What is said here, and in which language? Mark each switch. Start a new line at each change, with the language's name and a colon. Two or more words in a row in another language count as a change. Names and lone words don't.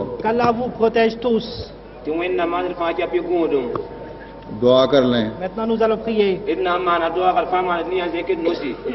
French: Qu'Allah vous protège tous.
Mossi: tɩ wẽnnaam maan d fãa kɛpɩ gũudum
Hindi: दुआ कर लें।
French: Maintenant nous allons prier.
Mossi: d na n maana doagr fãa maan d ne-a zẽk d mosi